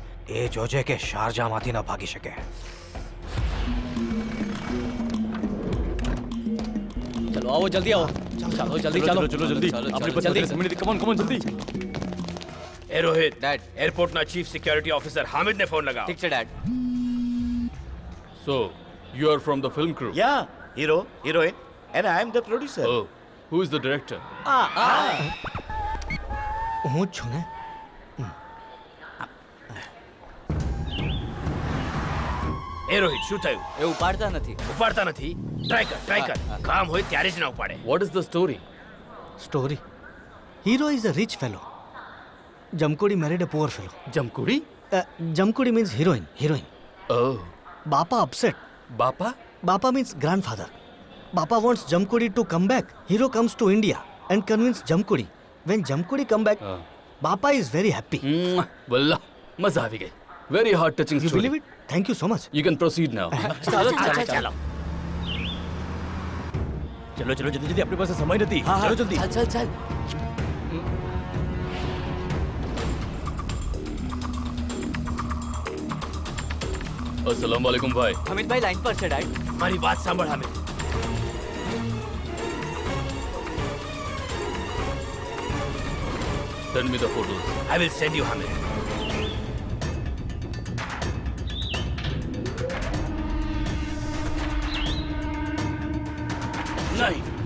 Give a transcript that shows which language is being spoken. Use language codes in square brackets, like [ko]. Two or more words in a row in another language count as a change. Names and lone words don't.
[gu] એ જોજે કે શારજાહમાંથી ન ભાગી શકે. ચલો આવો જલ્દી આવો. ચાલો જલ્દી ચાલો. ચલો જલ્દી આપણી પાસે જલ્દી. જલ્દી [en] come on come on [gu] જલ્દી. એ રોહિત એરપોર્ટના ચીફ સિક્યોરિટી ઓફિસર હામિદને ફોન લગાવો. ઠીક છે ડેડ. [en] So, you are from the film crew? Yeah, hero, heroine, and I am the producer. Oh, who is the director? [gu] હું જ છું ને. એ રોહિત શું થયું? એ ઉપાડતા નથી. ઉપાડતા નથી? ટ્રાય કર. કામ હોય ત્યારે જ ના ઉપાડે. [en] What is the story? Story. Hero is a rich fellow. Jamkudi married a poor fellow. Jamkudi? Jamkudi means heroine. Oh. Bapa upset. Bapa? Bapa means grandfather. Bapa wants Jamkudi to come back. Hero comes to India and convince Jamkudi. When Jamkudi come back, Bapa is very happy. Wallah, [gu] મજા આવી ગઈ. [en] Very heart touching You story. believe it? Thank you so much. You can proceed now. [gu] ચાલો. ચલો જલ્દી આપણી પાસે સમય નથી. ચલો જલ્દી. ચાલ. [ar] السلام عليكم ભાઈ. [gu] હમીદભાઈ લાઈન પર છે ડેડ. મારી વાત સાંભળ હામિદ. [en] Send me the photos. I will send you Hamid. નહીં.